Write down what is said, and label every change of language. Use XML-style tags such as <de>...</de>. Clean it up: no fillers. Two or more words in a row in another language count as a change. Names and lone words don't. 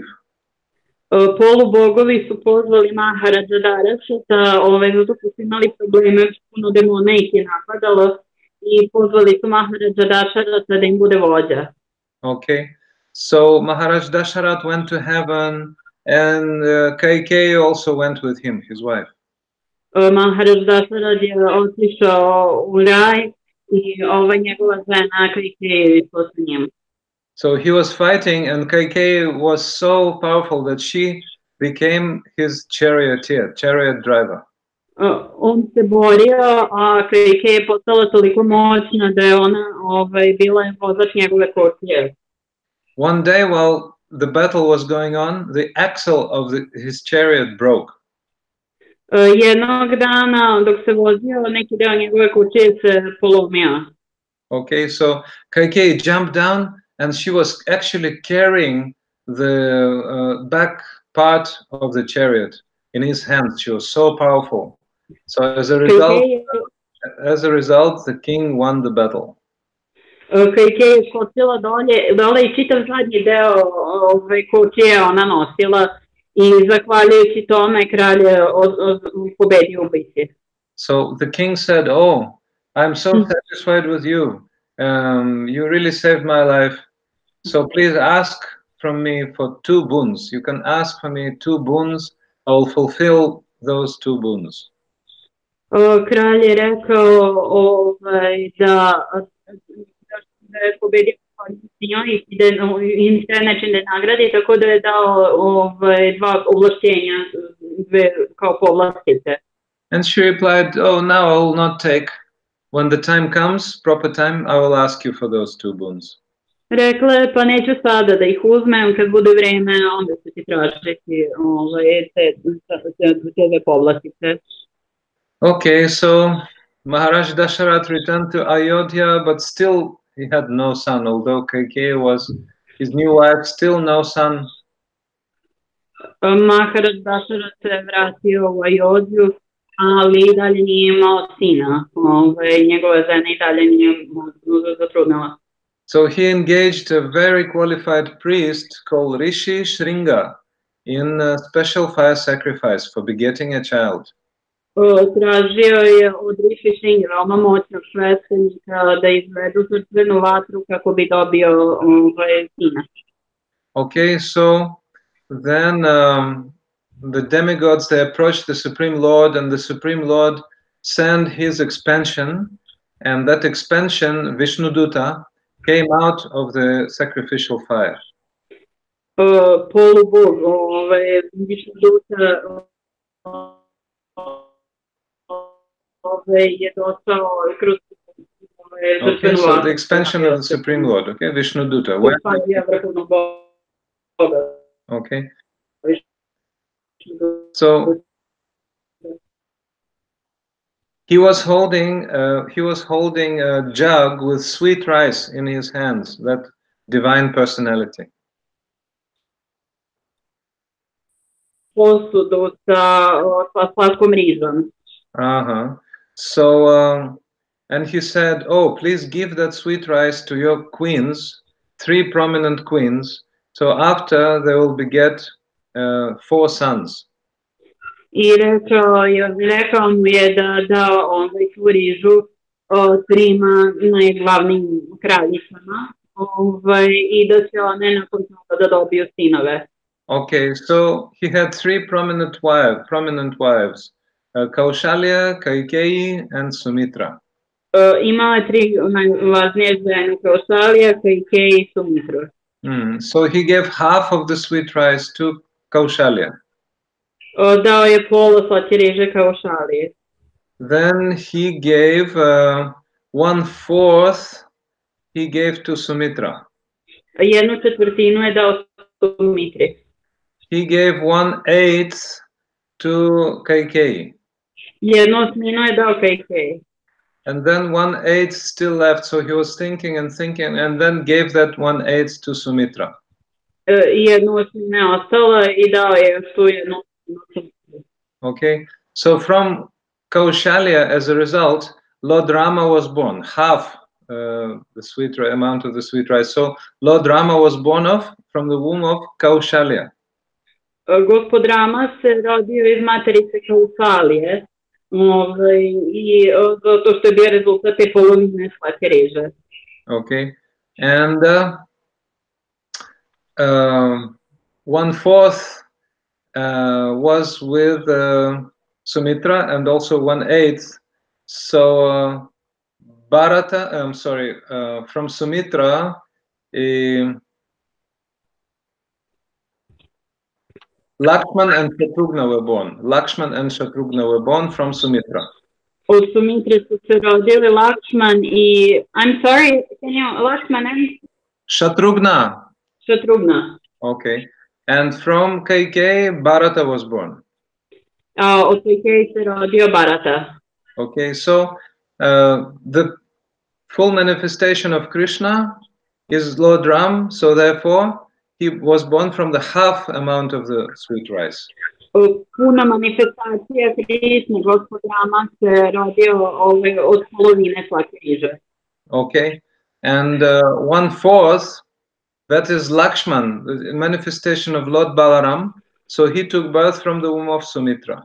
<sr>Polubogovi su pozvali Maharaja Dasharata, zato što su imali probleme, puno demona ih je napadalo i pozvali su Maharaja Dasharata da im bude vođa.</sr> <en>Okay, so Maharaj Dasharat went to heaven, and Kaikeyi also went with him, his wife.</en> <sr>Maharaj Dasharat je otišao u raj i njegova žena Kaikeyi išla sa njim.</sr> <en>So he was fighting and Kaikeyi was so powerful that she became his charioteer, chariot driver.</en> <sr>On se borio, a Kejke je postala toliko moćna da je ona bila vozač njegove kočije.</sr> <en>One day while the battle was going on, the axle of his chariot broke.</en> <sr>Jednog dana dok se vozio, neki deo njegove kočije se polomio.</sr> <en>Okay, so Kaikei jumped down and she was actually carrying the back part of the chariot in his hands. She was so powerful. So as a result, the king won the battle.</en> <sr>Kejke je skočila dole i čitav zadnji deo kočije ona nosila i zahvaljujući tome kralj je pobedio u bitci.</sr> <en>So the king said, "Oh, I'm so satisfied with you. You really saved my life. So please ask from me for 2 boons. You can ask for me 2 boons. I will fulfill those 2 boons."</en> <sr>Kralj je rekao da je pobedio njoj i da im treba nečim da nagradi, tako da je dao 2 ovlašćenja kao povlastice.</sr> <en>And she replied, "Oh, now I will not take. When the time comes, proper time, I will ask you for those 2 boons."</en> <sr>Rekla je, pa neću sada da ih uzmem, kad bude vreme, onda ću ti tražiti te povlastice.</sr> <en>Okay, so Maharaj Dasharath returned to Ayodhya, but still he had no son. Although Kaikeyi was his new wife, still no son.</en> <sr>Maharaj Dasharath se vratio u Ayodhju, ali i dalje nije imao sina. Njegova žena i dalje nije zatrudnila.</sr> <en>So he engaged a very qualified priest called Rishi Shringa in a special fire sacrifice for begetting a child.</en> <sr>Tražio je od Rishi Shringa, veoma moćnog sveštenika, da izvedu žrtvenu vatru kako bi dobio sina.</sr> <en>Okay, so then the demigods, they approached the Supreme Lord, and the Supreme Lord sent his expansion, and that expansion, Vishnuduta, came out of the sacrificial fire.</en> <sr>Polubog, Vishnuduta je došao kroz</sr> <en>Okay, so the expansion of the Supreme Lord, okay, Vishnuduta. Okay. So he was holding a jug with sweet rice in his hands, that divine personality.</en> <sr>Posudu sa slatkom rizom.</sr> <en>So and he said, "Oh, please give that sweet rice to your queens, 3 prominent queens. So after they will beget 4 sons."</en> <sr>I rekao mu je da tu rižu 3 najglavnijim kraljicama i da će one nakon toga da dobiju sinove.</sr> <en>Okay, so he had 3 prominent wives, Kaushalya, Kaikeyi, and Sumitra.</en> <sr>Imao je 3 najvažnije žene, Kaushalya, Kaikeyi i Sumitru.</sr> <en>So he gave half of the sweet rice to Kaushalya.</en> <sr>Dao je pola slatke riže Kaushalije.</sr> <en>Then he gave 1/4. He gave to Sumitra.</en> <sr>1/4 je dao Sumitri.</sr> <en>He gave 1/8 to Kaikeyi.</en> <sr>1/8 je dao Kaikeyi.</sr> <en>And then 1/8 still left, so he was thinking, and then gave that 1/8 to Sumitra.</en> <sr>1/8 je ostala i dao je tu 1/8.</sr> <en>Okay, so from Kaushalya, as a result, Lord Rama was born, half the amount of the sweet rice. So Lord Rama was born from the womb of Kaushalya.</en> <sr>Gospod Rama se rodio iz materice Kaushalije i zato što je bio rezultat te polovine slatke riže.</sr> <en>Okay, and 1/4 was with Sumitra, and also 1/8. So from Sumitra, Lakshman and Shatrughna were born. Lakshman and Shatrughna were born from Sumitra.</en> <sr>Od Sumitre su se rodili Lakshman i...</sr> <en>I'm sorry, can you... Lakshman and Shatrughna. Shatrughna. Okay. And from Kaikeyi, Bharata was born.</en> <sr>Od Kaikeyi se rodio Bharata.</sr> <en>Okay, so the full manifestation of Krishna is Lord Ram, so therefore he was born from the half amount of the sweet rice.</en> <sr>Puna manifestacija Krišne, Gospod Rama se rodio od polovine svake riže.</sr> <en>Okay, and 1/4, that is Lakshman, the manifestation of Lord Balaram. So he took birth from the womb of Sumitra.</en>